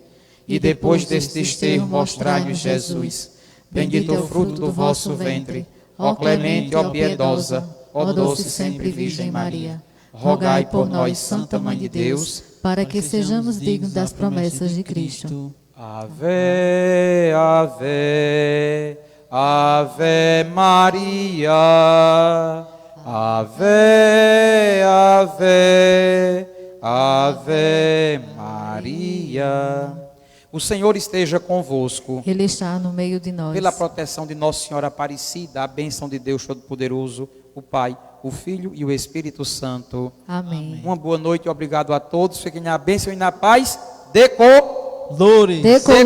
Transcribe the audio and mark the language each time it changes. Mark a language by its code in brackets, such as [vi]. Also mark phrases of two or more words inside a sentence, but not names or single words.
[pt] E depois deste desterro mostrai-nos Jesus. Bendito o fruto do vosso ventre, ó clemente, ó piedosa, ó doce sempre Virgem Maria. Rogai por nós, Santa Mãe de Deus, para que sejamos dignos das promessas de Cristo. Ave, ave, ave Maria. Ave, ave, ave Maria. O Senhor esteja convosco. Ele está no meio de nós. Pela proteção de Nossa Senhora Aparecida, a bênção de Deus Todo-Poderoso, o Pai, o Filho e o Espírito Santo. Amém. Uma boa noite e obrigado a todos. Fiquem na bênção e na paz.